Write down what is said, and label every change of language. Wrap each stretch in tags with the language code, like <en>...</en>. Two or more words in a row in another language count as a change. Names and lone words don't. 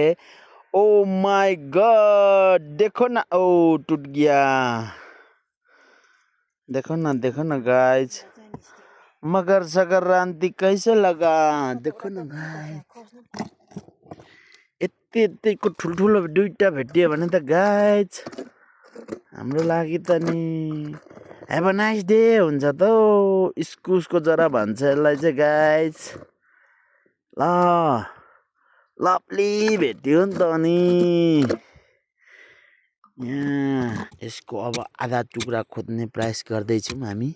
<en>oh my god</en> <hi>देखो ना ओ टूट गया। देखो ना गाइस मकर सङ्क्रान्ति कैसे लगा देखो ना गाइस।</hi> <ne>यतिको ठुल्ठुलो दुईटा भेटियो भने त गाइस हाम्रो लागि त नि</ne> <en>have a nice day</en> <ne>हुन्छ त। इस्कुसको जरा भन्छ यसलाई चाहिँ गाइस। ल लभली भेट्यो नि त अनि यहाँ यसको अब आधा टुक्रा खोज्ने प्रयास गर्दैछौँ हामी।</ne>